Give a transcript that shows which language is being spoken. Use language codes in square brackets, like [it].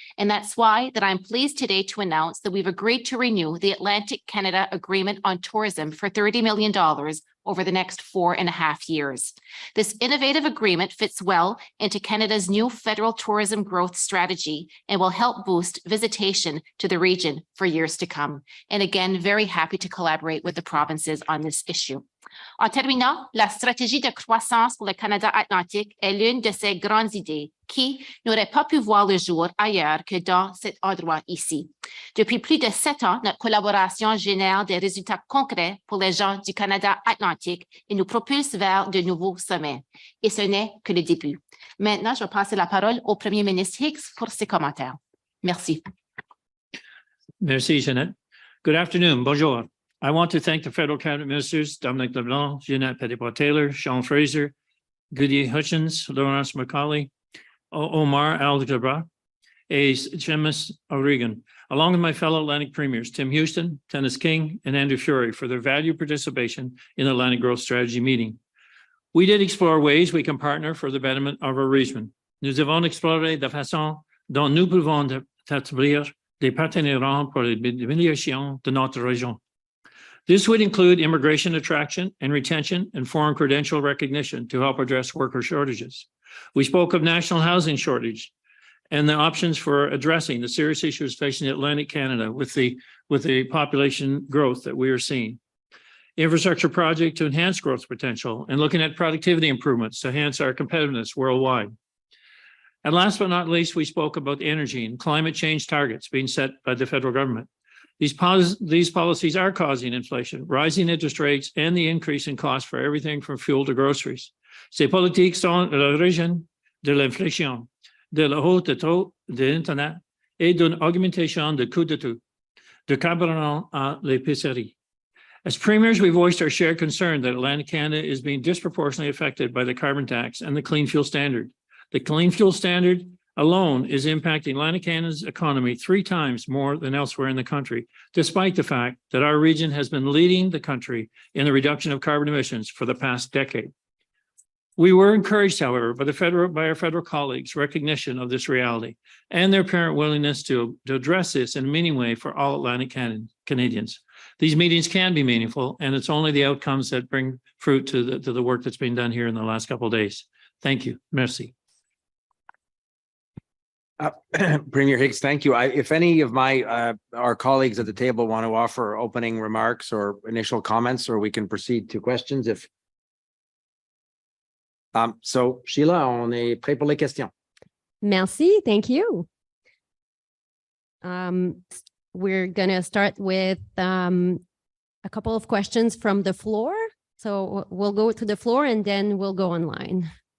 [en] And that's why that I'm pleased today to announce that we've agreed to renew the Atlantic Canada Agreement on Tourism for $30 million over the next 4.5 years. This innovative agreement fits well into Canada's new federal tourism growth strategy and will help boost visitation to the region for years to come. And again, very happy to collaborate with the provinces on this issue. [fr] En terminant, la stratégie de croissance pour le Canada Atlantique est l'une de ces grandes idées qui n'auraient pas pu voir le jour ailleurs que dans cet endroit ici. Depuis plus de 7 ans, notre collaboration génère des résultats concrets pour les gens du Canada Atlantique et nous propulse vers de nouveaux sommets. Et ce n'est que le début. Maintenant, je vais passer la parole au Premier ministre Higgs pour ses commentaires. Merci. Merci, [en] Ginette. Good afternoon. [fr] Bonjour. [en] I want to thank the federal cabinet ministers, Dominic LeBlanc, Ginette Petitpas Taylor, Sean Fraser, Goody Hutchins, Lawrence Macaulay, Omar Al-Gabra, and Seamus O'Regan, along with my fellow Atlantic premiers, Tim Houston, Dennis King, and Andrew Furey, for their valued participation in the Atlantic Growth Strategy meeting. We did explore ways we can partner for the betterment of our region. [fr] Nous avons exploré la façon dont nous pouvons établir des partenariats pour l'amélioration de notre région. [en] This would include immigration attraction and retention and foreign credential recognition to help address worker shortages. We spoke of national housing shortage and the options for addressing the serious issues facing Atlantic Canada with the population growth that we are seeing. Infrastructure project to enhance growth potential and looking at productivity improvements to enhance our competitiveness worldwide. And last but not least, we spoke about energy and climate change targets being set by the federal government. These policies are causing inflation, rising interest rates, and the increase in costs for everything from fuel to groceries. [fr] Ces politiques sont l'origine de l'inflation, de la hausse de taux d'Internet et d'une augmentation de coûts de tout, de carburant à l'épicerie. [en] As premiers, we voiced our shared concern that Atlantic Canada is being disproportionately affected by the carbon tax and the clean fuel standard. The clean fuel standard alone is impacting Atlantic Canada's economy 3 times more than elsewhere in the country, despite the fact that our region has been leading the country in the reduction of carbon emissions for the past decade. We were encouraged, however, by our federal colleagues' recognition of this reality and their apparent willingness to address this in a meaningful way for all Atlantic Canadians. These meetings can be meaningful, and it's only the outcomes that bring fruit to the work that's been done here in the last couple of days. Thank you. [fr] Merci. [en] Premier Higgs, thank you. If any of our colleagues at the table want to offer opening remarks or initial comments, or we can proceed to questions. [fr] So Sheila, on est prêt pour les questions. Merci, [en] thank you. We're gonna start with a couple of questions from the floor. So we'll go to the floor and then we'll go online.